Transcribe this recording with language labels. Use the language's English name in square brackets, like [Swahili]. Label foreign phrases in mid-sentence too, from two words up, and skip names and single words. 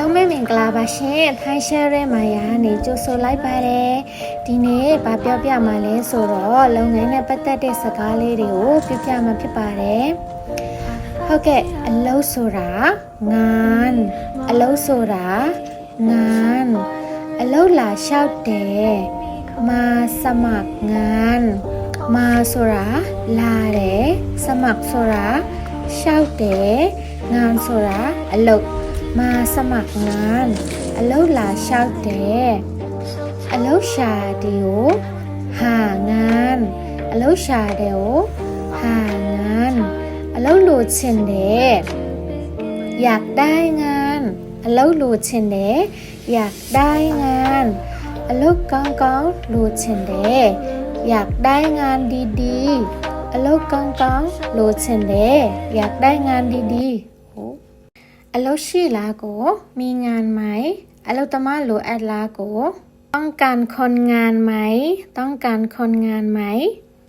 [Burmese] မင်္ဂလာပါရှင်ထိုင်းရှယ်ရဲမာယာနေကြိုဆိုလိုက်ပါတယ်ဒီနေ့ဗာပြောပြမှာလဲဆိုတော့လုပ်ငန်းနဲ့ပတ်သက်တဲ့စကားလေးတွေကိုပြပြမှာဖြစ်ပါတယ် ဟုတ်ကဲ့အလုပ်ဆိုတာငานအလုပ်ဆိုတာงานအလုပ်လာလျှောက်တယ် [Thai] มาสมัครงานมา [Burmese] ဆိုတာလာတယ်สมัครဆိုတာလျှော က်တယ်งานဆိုတာအလုပ် [Thai] มาสมัครงาน [Burmese] အလုပ်လာလျှောက်တယ်အလုပ်ရှာတယ်ကို [Thai] หางาน [Burmese] အလုပ်ရှာတယ်ကို [Thai] หางาน [Burmese] အလုပ်လိုချင်တယ် [Thai] อยากได้งาน [Burmese] အလုပ်လိုချင်တယ် [Thai] อยากได้งาน [Burmese] အလုပ်ကောင်းကောင်းလိုချင်တယ် [Thai] อยากได้งานดีๆ [Burmese] အလုပ်ကောင်းကောင်းလိုချင်တယ် [Thai] อยากได้งานดีๆ [Burmese] ဟုတ်အလုပ်ရှိလားကို [Thai] มีงานไหม [Burmese] အလုပ်သမားလိုအပ်လားကို [Thai] ต้องการคนงานไหมต้องการคนงานไหม